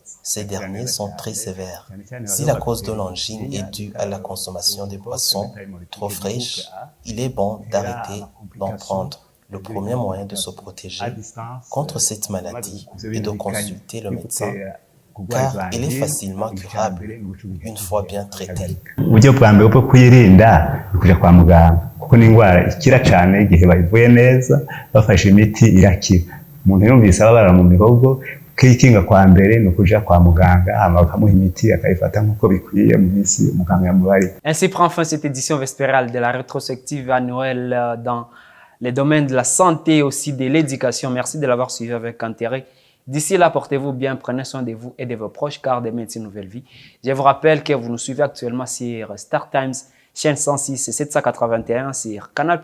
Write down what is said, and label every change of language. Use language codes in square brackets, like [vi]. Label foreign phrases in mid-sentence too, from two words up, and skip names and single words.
[fr] Ces derniers sont très sévères. Si la cause de l'angine est due à la consommation des boissons trop fraîches, il est bon d'arrêter d'en prendre. Le premier moyen de se protéger contre cette maladie est de consulter le médecin, car elle est facilement curable une fois bien traitée. [rn] Uburyo bwa mbere bwo kuyirinda kuja kwa muganga kuko ni indwara ikira cyane igihe bayivuye neza bafashe imiti irakira. Umuntu yumvise ababara mu mihogo kwikinga kwa mbere no kuja kwa muganga hama bakamuha imiti akayifata nkuko bikwiye mu minsi muganga yamubari. [fr] Ainsi prend fin cette édition vespérale de la rétrospective annuelle dans les domaines de la santé et aussi de l'éducation. Merci de l'avoir suivi avec intérêt. D'ici là, portez-vous bien, prenez soin de vous et de vos proches, car demain c'est une nouvelle vie. Je vous rappelle que vous nous suivez actuellement sur Star Times, chaîne 106 et 781 sur Canal+.